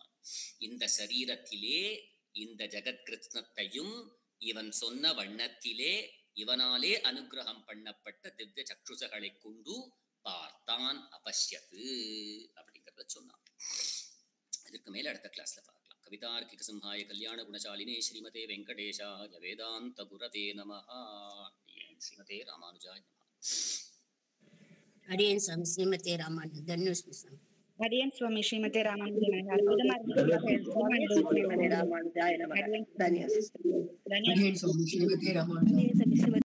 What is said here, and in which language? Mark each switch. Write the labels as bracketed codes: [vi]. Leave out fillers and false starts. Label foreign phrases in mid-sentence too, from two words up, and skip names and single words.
[ta] இந்த சரீரத்திலே இந்த ஜெகத் கிருஷ்ணத்தையும் இவன் சொன்ன வண்ணத்திலே இவனாலே அனுகிரகம் பண்ணப்பட்ட திவ்ய சக்ஷுசகளை கொண்டு பார்த்தான். அபஷ்யத்து அப்படிங்கிறத சொன்னான். இதுக்கு மேல அடுத்த கிளாஸ்ல பார்க்கலாம். [sa] कवितार्किक सिंहाय कल्याण गुणशालिने श्रीमते वेङ्कटेशाय वेदान्त गुरवे नमः. श्रीमते रामानुजाय नमः. [ta] அடியேன் சுவாமி [sa] श्रीमते रामानुज धन्योऽस्मि [ta] சுவாமி. அடியேன் சுவாமி [sa] श्रीमते रामानुजाय नमः. [ta] அற்புதமா இருக்கு. அடியேன் சுவாமி [sa] श्रीमते रामानुजाय